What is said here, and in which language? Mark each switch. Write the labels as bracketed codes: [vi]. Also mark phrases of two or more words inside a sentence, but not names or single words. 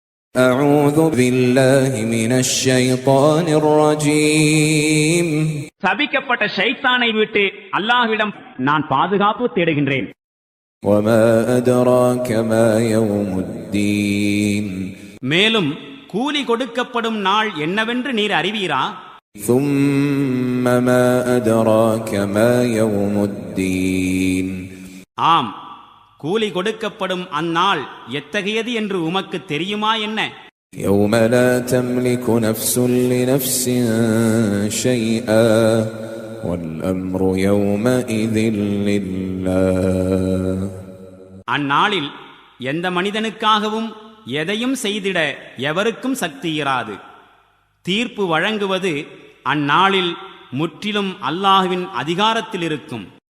[ar] أعوذ بالله من الشيطان الرجيم [ta] சபிக்கப்பட்ட ஷைத்தானை விட்டு அல்லாஹ்விடம் நான் பாதுகாப்பு தேடுகின்றேன். [ar] وما أدراك ما يوم الدين [ta] மேலும் கூலி கொடுக்கப்படும் நாள் என்னவென்று நீர் அறிவீரா? [ar] ثم ما أدراك ما يوم الدين [ta] ஆம், கூலி கொடுக்கப்படும் அந்நாள் எத்தகையது என்று உமக்கு தெரியுமா என்ன? [ar] يوم لا تملك نفس لنفس شيئا والأمر يومئذ لله [ta] அந்நாளில் எந்த மனிதனுக்காகவும் எதையும் செய்திட எவருக்கும் சக்தி இராது. தீர்ப்பு வழங்குவது அந்நாளில் முற்றிலும் அல்லாஹ்வின் அதிகாரத்தில் இருக்கும்.